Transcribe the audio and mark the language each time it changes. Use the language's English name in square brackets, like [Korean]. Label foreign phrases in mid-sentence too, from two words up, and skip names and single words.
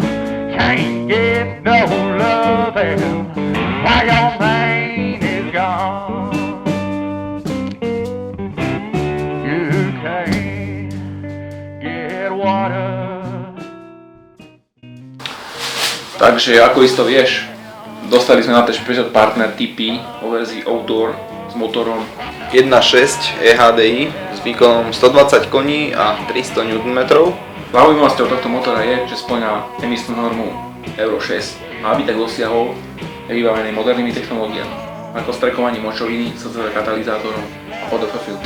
[English] can't get no loving while your man is gone. You can't get water. [Slovak] Takže ako isto vieš, dostali sme na test partner TP vo verzii Outdoor s motorom 1.6 EHDI s výkonom 120 koní a 300 Nm. Zaujímavosťou tohto motora je, že spĺňa emisnú normu Euro 6 a aby tak dosiahol, je vybavený modernými technológiami, ako strekovanie močoviny, SCV katalizátorom a PODF filtrom.